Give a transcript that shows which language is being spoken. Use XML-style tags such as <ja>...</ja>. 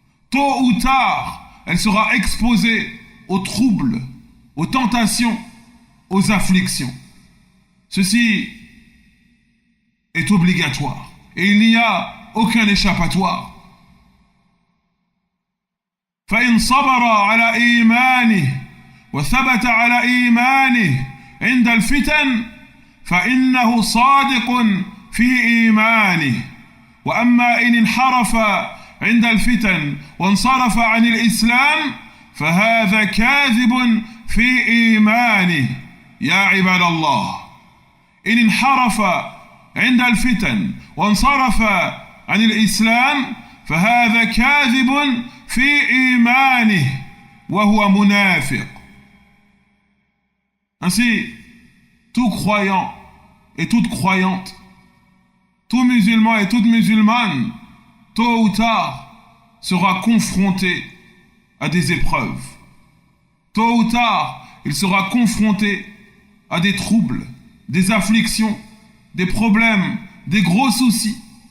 <fr>Tôt ou tard, elle sera exposée aux troubles, aux tentations, aux afflictions. Ceci est obligatoire et il n'y a aucun échappatoire.</fr> <ar>فإن صبر على إيمانه وثبت على إيمانه عند الفتن فإنه صادق في إيمانه وأما إن انحرف عند الفتن وانصرف عن الإسلام فهذا كاذب في إيمانه يا عباد الله. إن انحرف عند الفتن وانصرف عن الإسلام فهذا كاذب في إيمانه وهو منافق.</ar> <fr>Ainsi, tout croyant et toute croyante, tout musulman et toute musulmane, tôt ou tard, sera confronté à des épreuves. Tôt ou tard, il sera confronté à des troubles, des afflictions, des problèmes, des gros soucis.</fr>